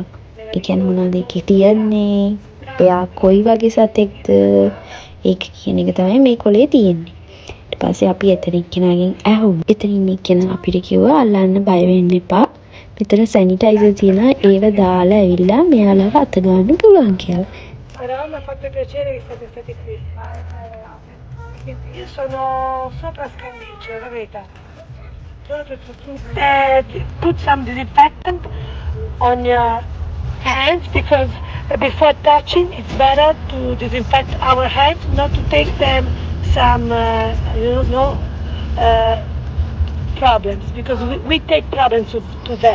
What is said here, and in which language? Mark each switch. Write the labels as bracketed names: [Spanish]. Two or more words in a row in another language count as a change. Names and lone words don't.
[Sinhala] ඒ කියන්නේ මොනවද ඒකේ තියන්නේ? එයා කොයි වගේ සතෙක්ද? ඒක කියන එක තමයි මේ කොලේ තියෙන්නේ. ඊට පස්සේ අපි එතනින් කෙනාගෙන් ඇහුවා. එතනින් කෙනා අපිට කිව්වා අල්ලන්න බය වෙන්න එපා. මෙතන සැනිටයිසර් තියෙනවා. ඒව දාලා ඇවිල්ලා මෙයාලව අත ගන්න පුළුවන් කියලා. [Italian] Mi ha fatto piacere che siete stati qui. Io sono sopra Scandiccio, la verità. [English] Put some disinfectant on your hands because before touching it's better to disinfect our hands, not to take them some problems, because we take problems to them.